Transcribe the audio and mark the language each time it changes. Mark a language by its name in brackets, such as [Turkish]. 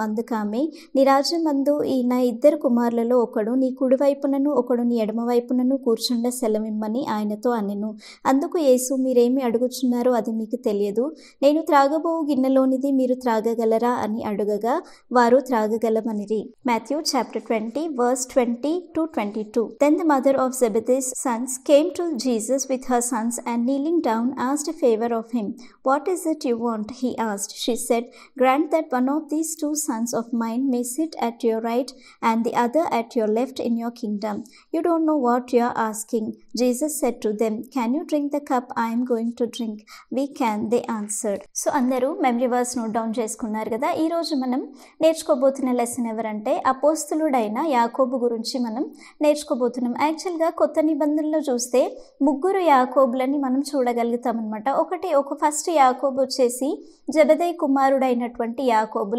[Telugu] అందుకామె, నీ రాజ్యమందు ఈ నా 2 కుమారులలో ఒకడు నీ కుడివైపునను ఒకడు నీ ఎడమవైపునను కూర్చుండ సెలవిమ్మని ఆయనతో అనెను. అందుకు యేసు, మీరేమి అడుగుచున్నారో అది మీకు తెలియదు. నేను త్రాగబోవు గిన్నెలోనిది మీరు త్రాగగలరా అని అడుగగా వారు త్రాగగలమనిరి. [English] Matthew chapter 20 verse 20 to 22. Then the mother of Zebedee's sons came to Jesus with her sons and kneeling down asked a favor of him. What is it you want? He asked. She said, grant that one of these 2 sons of mine may sit at your right and the other at your left in your kingdom. You don't know what you are asking. Jesus said to them, can you drink the cup I am going to drink? We can, they answered. [Telugu] So అందరూ memory verse note down చేసుకున్నారు కదా? ఈ రోజు మనం నేర్చుకోబోతున్న lesson ఎవరంటే అపోస్తలుడైన యాకోబు గురించి మనం నేర్చుకోబోతున్నాం. యాక్చువల్గా కొత్త నిబంధనలో చూస్తే 3 యాకోబులని మనం చూడగలుగుతాం అనమాట. ఒక ఫస్ట్ యాకోబు వచ్చేసి జెబెదయి కుమారుడైనటువంటి యాకోబు.